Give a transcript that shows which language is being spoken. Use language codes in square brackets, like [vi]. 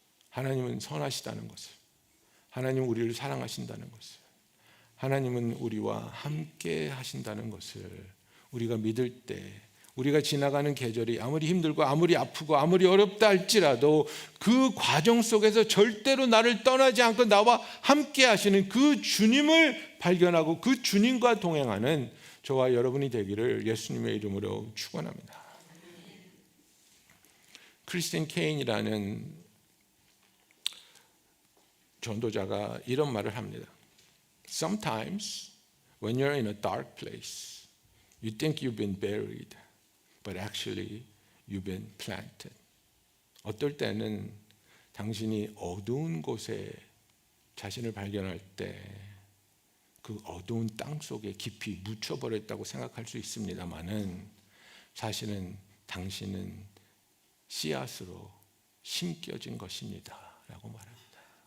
[ko] 하나님은 선하시다는 것을, 하나님은 우리를 사랑하신다는 것을, 하나님은 우리와 함께 하신다는 것을 우리가 믿을 때, 우리가 지나가는 계절이 아무리 힘들고 아무리 아프고 아무리 어렵다 할지라도 그 과정 속에서 절대로 나를 떠나지 않고 나와 함께 하시는 그 주님을 발견하고 그 주님과 동행하는 저와 여러분이 되기를 예수님의 이름으로 축원합니다. 크리스틴 케인이라는 전도자가 이런 말을 합니다. [en] Sometimes when you're in a dark place, you think you've been buried, but actually you've been planted. [ko] 어떨 때는 당신이 어두운 곳에 자신을 발견할 때 그 어두운 땅 속에 깊이 묻혀버렸다고 생각할 수 있습니다만은, 사실은 당신은 씨앗으로 심겨진 것입니다 라고 말합니다.